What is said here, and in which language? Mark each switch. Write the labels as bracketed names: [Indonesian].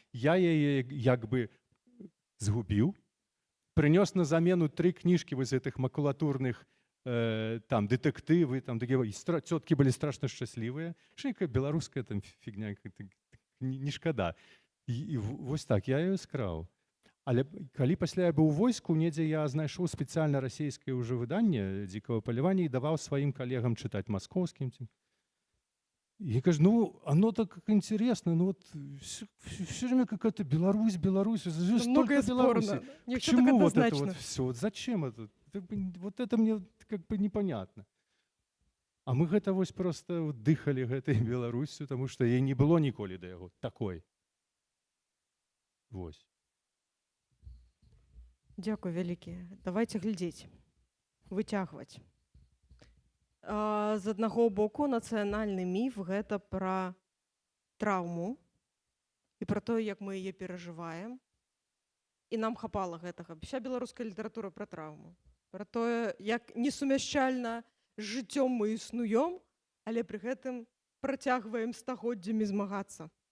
[Belarusian] Я яе як бы згубіў, прынёс на замену 3 кніжкі вось гэтых макулатурных, там дэтэктывы, там такія, цёткі былі страшна шчаслівыя. Шейка беларуская там фігня, не шкада. І вось так, я яе скраў. Але калі пасля я быў у войску, недзе я знайшоў спецыяльна расійскае ўжо выданне «Дзікага палявання» і даваў сваім калегам чытаць, маскоўскім. [Russian] Я кажу, оно так интересно, вот все время какая-то Беларусь, многое спорно. Почему вот это вот все? Вот зачем это? Вот это мне как бы непонятно. [Belarusian] А мы гэта вось просто дыхалі гэтай Беларусью, [Russian] потому что [Belarusian] ей не было ніколі да яго такой. Вось. Дзякуй вялікі. Давайте глядзець, выцягваць. З аднаго боку, нацыянальны міф – гэта пра траўму і пра тое, як мы яе перажываем. І нам хапала гэтага. Уся беларуская літаратура пра траўму. Пра тое, як несумяшчальна з жыццём мы існуём, але пры гэтым працягваем стагоддзямі змагацца.